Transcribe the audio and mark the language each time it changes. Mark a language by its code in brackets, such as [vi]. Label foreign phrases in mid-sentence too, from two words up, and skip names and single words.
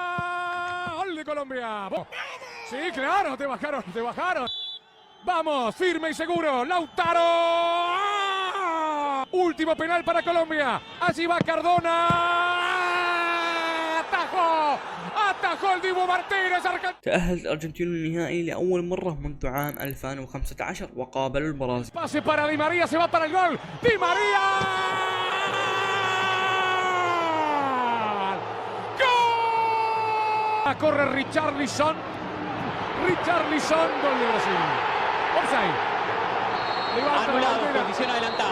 [es] Gol de Colombia. Sí, claro, te bajaron, te bajaron. Vamos, firme y seguro. Lautaro. Último penal para Colombia. Así va Cardona. Atajó. atajó el Dibu Martínez. [ar] تأهلت الأرجنتين للنهائي لأول مرة منذ عام 2015 وقابلوا البرازيل. [es] Pase para Di María, se va para el gol. Di María. ¡Gol! Corre Richarlison. Richarlison, gol de Brasil. Offside. Levanta la bandera. Posición adelantada.